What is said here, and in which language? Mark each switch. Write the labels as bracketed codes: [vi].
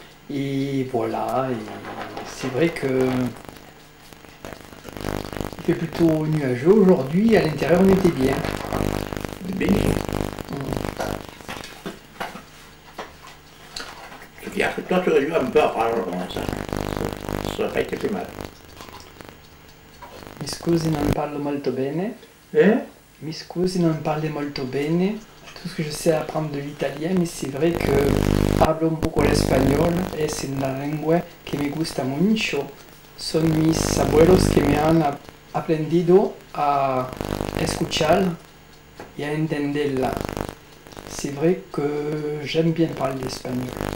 [fr] Et voilà. Et c'est vrai que il fait plutôt nuageux aujourd'hui. À l'intérieur, on était bien. Béni. C'est-à-dire que toi, tu aurais dû un peu apprendre ça. Ça n'aurait pas été plus mal. [it] Mi scusi, non parlo molto bene. Mi scusi, non parlo molto bene. [fr] Tout ce que je sais apprendre de l'italien, mais c'est vrai que [es] hablo un poco [fr] l'espagnol et c'est [es] una lengua que me gusta mucho. Son mis abuelos que me han aprendido a escuchar y a entenderla. [fr] C'est vrai que j'aime bien parler l'espagnol.